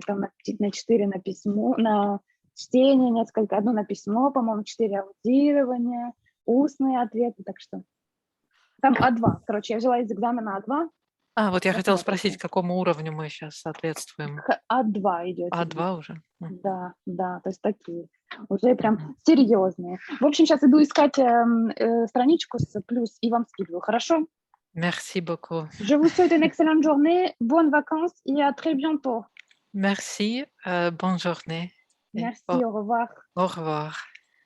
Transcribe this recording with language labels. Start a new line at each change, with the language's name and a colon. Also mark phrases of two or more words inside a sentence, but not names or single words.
Russian: Там на 4 на письмо, на чтение несколько, одно на письмо, по-моему, 4 аудирования, устные ответы, так что там А2. Короче, я взяла из экзамена А2. Вот я хотела спросить, к какому уровню мы сейчас соответствуем. А2 идет. А2 уже? Да, то есть такие. Уже прям серьезные. В общем, сейчас иду искать страничку с плюс и вам скидываю, хорошо?
French: Merci beaucoup. Je vous souhaite une excellente journée, bonnes vacances et à très bientôt. Merci, bonne journée. Merci, au revoir. Au revoir.